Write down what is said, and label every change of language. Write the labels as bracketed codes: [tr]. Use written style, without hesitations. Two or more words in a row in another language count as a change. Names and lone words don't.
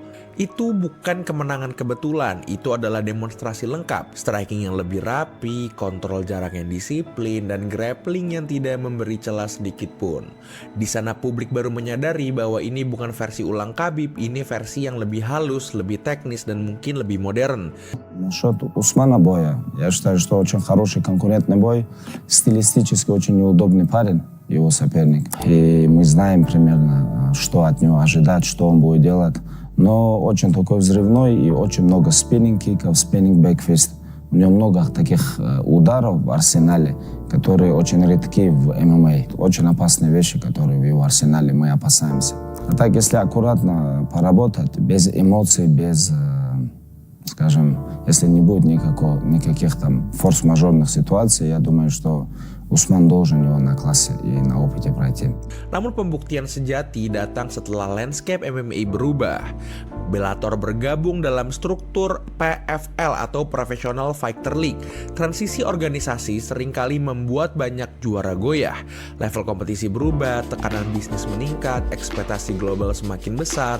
[id] Itu bukan kemenangan kebetulan, itu adalah demonstrasi lengkap. Striking yang lebih rapi, kontrol jarak yang disiplin, dan grappling yang tidak memberi celah sedikit pun. Di sana publik baru menyadari bahwa ini bukan versi ulang Khabib, ini versi yang lebih halus, lebih teknis, dan mungkin lebih modern. [ru] Насчет Усмана боя, я считаю, что очень хороший конкурентный бой, стилистически очень неудобный парень, его соперник. И мы знаем примерно, что от него ожидать, что он будет делать. Но очень такой взрывной и очень много спиннинг-киков, спиннинг-бэкфист. У него много таких ударов в арсенале, которые очень редки в ММА. Очень опасные вещи, которые в его арсенале, мы опасаемся. А так, если аккуратно поработать, без эмоций, без, скажем, если не будет никаких там форс-мажорных ситуаций, я думаю, что Usman должен его на классе и на опыте пройти. [id] Namun pembuktian sejati datang setelah landscape MMA berubah. Bellator bergabung dalam struktur PFL atau Professional Fighter League. Transisi organisasi seringkali membuat banyak juara goyah. Level kompetisi berubah, tekanan bisnis meningkat, ekspektasi global semakin besar.